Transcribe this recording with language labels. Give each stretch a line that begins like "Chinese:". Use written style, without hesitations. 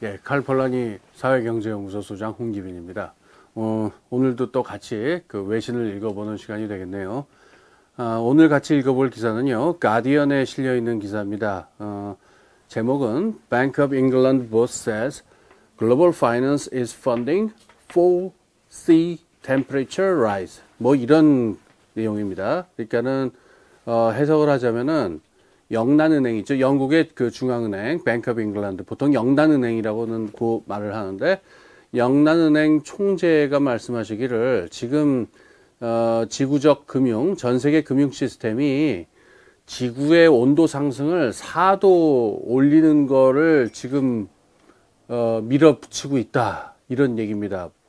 Korean: 칼폴라니 사회경제연구소 소장 홍기빈입니다. 오늘도 또 같이 그 외신을 읽어보는 시간이 되겠네요. 오늘 같이 읽어볼 기사는요, 가디언에 실려 있는 기사입니다.
English: 제목은 Bank of England boss says global finance is funding 4C temperature rise.
Korean: 뭐 이런 내용입니다. 그러니까는 해석을 하자면은 영란은행 있죠. 영국의 그 중앙은행, Bank of England. 보통 영란은행이라고는 그 말을 하는데, 영란은행 총재가 말씀하시기를 지금, 지구적 금융, 전 세계 금융 시스템이 지구의 온도 상승을 4도 올리는 거를 지금, 밀어붙이고 있다. 이런 얘기입니다.